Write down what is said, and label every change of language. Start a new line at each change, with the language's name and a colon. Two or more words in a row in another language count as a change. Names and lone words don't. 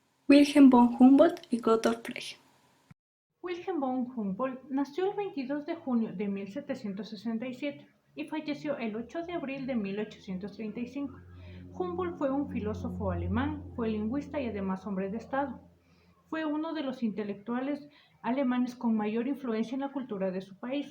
Spanish: Wilhelm von Humboldt y Gottlob Frege. Wilhelm von Humboldt nació el 22 de junio de 1767 y falleció el 8 de abril de 1835. Humboldt fue un filósofo alemán, fue lingüista y además hombre de Estado. Fue uno de los intelectuales alemanes con mayor influencia en la cultura de su país.